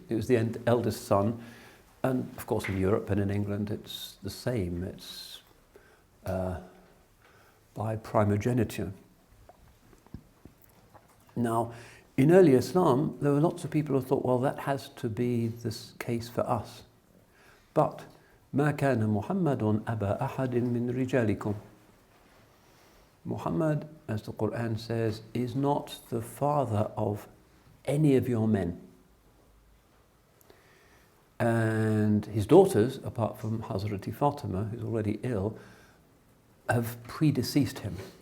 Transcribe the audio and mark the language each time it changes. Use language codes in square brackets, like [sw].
[en] It was the eldest son. And of course in Europe and in England it's the same. It's by primogeniture. Now, in early Islam, there were lots of people who thought, well, that has to be the case for us. [ar] But ما كان محمد أبا أحد من رجالكم. [en] Muhammad, as the Quran says, is not the father of any of your men. And his daughters, apart from Hazrati Fatima, who's already ill, have predeceased him.